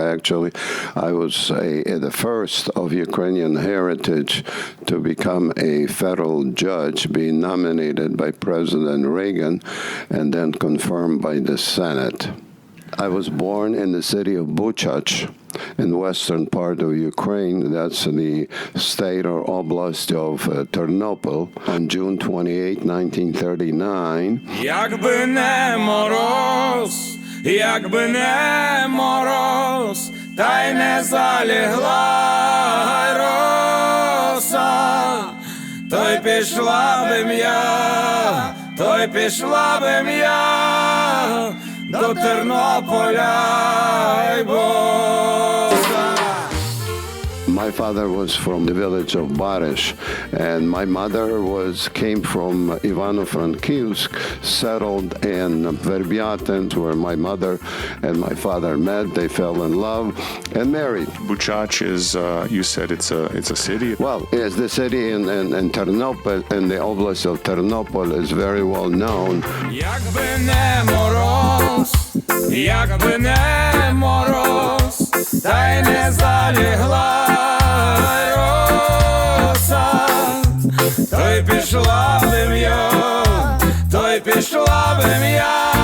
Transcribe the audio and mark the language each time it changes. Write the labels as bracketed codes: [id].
[en] Actually, I was the first of Ukrainian heritage to become a federal judge, being nominated by President Reagan and then confirmed by the Senate. I was born in the city of Buchach, in the western part of Ukraine. That's the state or oblast of Ternopil, on June 28, 1939. [uk] Якби не мороз, якби не мороз, та й не залягла роса, то й пішла б я, до Тернополя й боса. [en] My father was from the village of Barish, and my mother came from Ivano-Frankivsk, settled in Verbiatin, where my mother and my father met. They fell in love and married. Buchach is, you said it's a city? Well, it's the city in Ternopil, and the oblast of Ternopil is very well known. [uk] Якби не мороз, якби не мороз, та й не залягла роса, то й пішла б я,